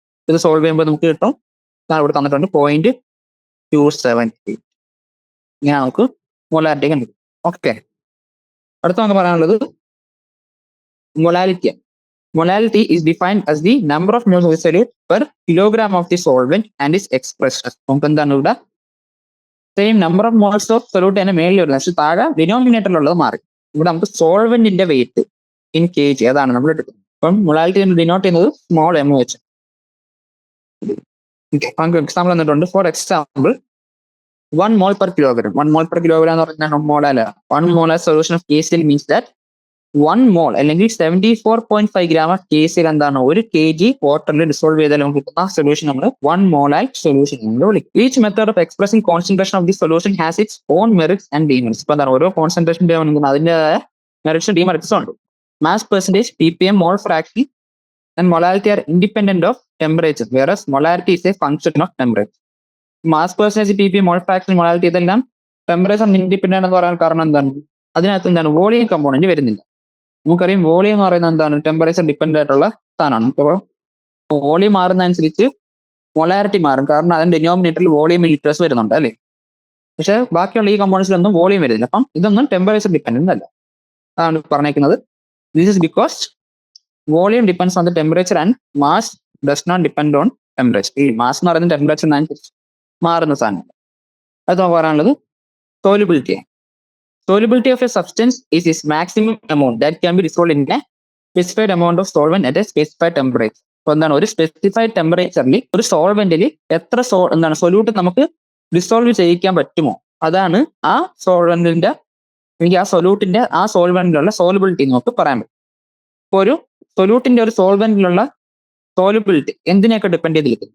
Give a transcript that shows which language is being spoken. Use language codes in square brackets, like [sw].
[ml] ഇത് സോൾവ് ചെയ്യുമ്പോൾ നമുക്ക് കിട്ടും ഇവിടെ തന്നിട്ടുണ്ട് 0.278. ഇങ്ങനെ നമുക്ക് മൊലാരിറ്റി കണ്ടുപിടിക്കും. ഓക്കെ. അടുത്ത നമുക്ക് പറയാനുള്ളത് molarity. [en] Molality is defined as the number of moles of solute per kilogram of the solvent and is expressed as. [ml] നമുക്ക് എന്താണ് ഇവിടെ same number of moles of solute തന്നെ മേളിൽ വരുന്നത്. പക്ഷെ താഴെ ഡിനോമിനേറ്ററിലുള്ളത് മാറി. ഇവിടെ നമുക്ക് സോൾവെന്റിന്റെ വെയിറ്റ് ഇൻ kg അതാണ് നമ്മൾ എടുക്കുന്നത്. അപ്പം മൊളാരിറ്റി ഡിനോട്ട് ചെയ്യുന്നത് സ്മോൾ എം വെച്ച്. എക്സാമ്പിൾ തന്നിട്ടുണ്ട്. [en] For example 1 mole per kilogram. [ml] 1 mole per kilogram എന്ന് പറഞ്ഞാൽ മോളല്ല. [en] 1 molar solution of KCl means that 1 mole അല്ലെങ്കിൽ 74.5 gram of KCl എന്താണ്? [ml] 1 kg വാട്ടറിൽ ഡിസോൾവ് ചെയ്താൽ നമുക്ക് കിട്ടുന്ന സൊല്യൂഷൻ നമ്മൾ 1 molar സൊല്യൂഷൻ എന്ന് വിളിക്കും. [en] Each method of expressing concentration of the solution has its own merits and demerits. [ml] ഇപ്പൊ എന്താണ്? ഓരോ കോൺസെൻട്രേഷൻ്റെ അതിൻ്റെതായ മെറിറ്റ്സും ഡിമെറിറ്റ്സും ഉണ്ട്. [en] Mass percentage, ppm, mole fraction and molarity are independent of temperature, whereas molarity is a function of temperature. [ml] Mass percentage, ppm, mole fraction, molarity ഇതെല്ലാം temperature independent എന്ന് പറയാൻ കാരണം എന്താണ്? അതിനകത്ത് എന്താണ്? വോളിയം കമ്പോണന്റ് വരുന്നില്ല. നമുക്കറിയാം വോളിയം എന്ന് പറയുന്നത് എന്താണ്? ടെമ്പറേച്ചർ ഡിപ്പെൻഡ് ആയിട്ടുള്ള സാധനമാണ്. അപ്പോൾ വോളിയം മാറുന്നതനുസരിച്ച് മൊളാരിറ്റി മാറും. കാരണം അതിന്റെ ഡിനോമിനേറ്ററിൽ വോളിയം ലിറ്റേഴ്സ് വരുന്നുണ്ട് അല്ലേ? പക്ഷെ ബാക്കിയുള്ള ഈ കമ്പോണൻസിലൊന്നും വോളിയം വരുന്നില്ല. അപ്പം ഇതൊന്നും ടെമ്പറേച്ചർ ഡിപ്പെൻഡന്റ് അല്ല. അതാണ് പറഞ്ഞേക്കുന്നത്. [en] This is because volume depends on the temperature and mass does not depend on temperature. [ml] ഈ മാസ് എന്ന് പറയുന്നത് ടെമ്പറേച്ചറിനനുസരിച്ച് മാറുന്ന സാധനം. അത് പറയാനുള്ളത് solubility. [en] Solubility of a substance is its maximum amount that can be dissolved in a specified amount of solvent at a specified temperature. [ml] അപ്പോൾ എന്താണ്? ഒരു സ്പെസിഫൈഡ് ടെമ്പറേച്ചറിൽ ഒരു സോൾവെന്റിൽ എത്ര എന്താണ് സൊല്യൂട്ട് നമുക്ക് ഡിസോൾവ് ചെയ്യിക്കാൻ പറ്റുമോ അതാണ് ആ സോൾവെന്റിന്റെ അല്ലെങ്കിൽ ആ സൊല്യൂട്ടിന്റെ ആ സോൾവെന്റിലുള്ള സോലിബിലിറ്റി നമുക്ക് പറയാൻ പറ്റും. ഇപ്പോൾ ഒരു സൊല്യൂട്ടിന്റെ ഒരു സോൾവെന്റിലുള്ള സോലിബിലിറ്റി എന്തിനെയൊക്കെ ഡിപ്പെൻഡ് ചെയ്തിരിക്കും?